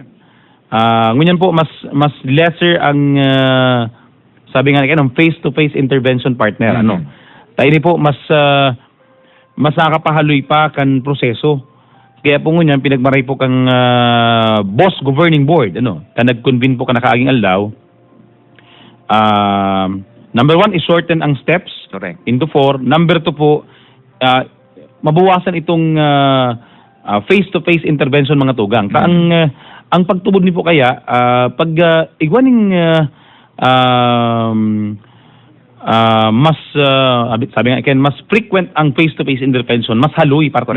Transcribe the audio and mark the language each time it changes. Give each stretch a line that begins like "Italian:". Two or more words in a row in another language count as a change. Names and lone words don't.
Bikol: Ngunyan po mas lesser ang sabi nga ng
English: face-to-face intervention
Bikol: partner. Mhm. Tayo ni po mas nakapahaloy pa kan proseso. Kaya po ngunyan pinagmaray po kang boss
English: governing board
Bikol: ta nag-convene po ka nakaaging aldaw.
English: Number 1 is shorten ang steps Correct. into 4.
Bikol: Number 2 po, mabawasan itong
English: face-to-face intervention
Bikol: mga tugang. Ang pagtubod ni po kaya, pag igwaning mas, sabi nga again, mas frequent ang
English: face-to-face intervention,
Bikol: mas haloy, partner.